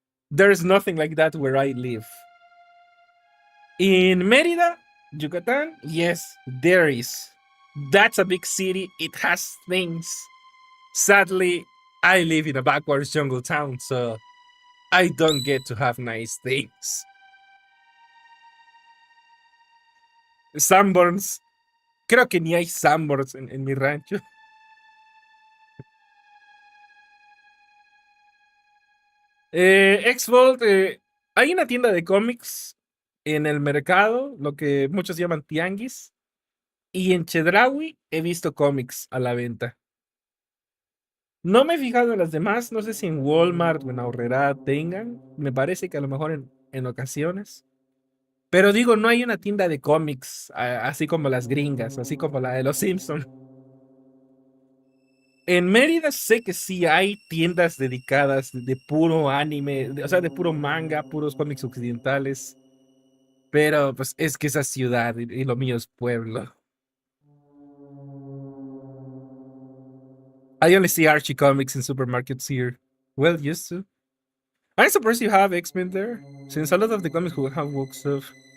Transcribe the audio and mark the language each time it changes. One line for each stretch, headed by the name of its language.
English: There is nothing like that where I live. In Mérida, Yucatan, yes, there is. That's a big city. It has things. Sadly, I live in a backwards jungle town, so I don't get to have nice things. Sanborns.
Spanish: Creo que ni hay Sanborns en mi rancho. Xvolt, hay una tienda de cómics en el mercado, lo que muchos llaman tianguis, y en Chedraui he visto cómics a la venta. No me he fijado en las demás, no sé si en Walmart o en Aurrera tengan, me parece que a lo mejor en ocasiones. Pero digo, no hay una tienda de cómics así como las gringas, así como la de los Simpsons. En Mérida sé que sí hay tiendas dedicadas de puro anime, o sea, de puro manga, puros cómics occidentales. Pero pues es que esa ciudad y lo mío es pueblo.
English: I only see Archie comics in supermarkets here. Well, used to. I'm surprised you have X-Men there, since a lot of the comics will have woke stuff.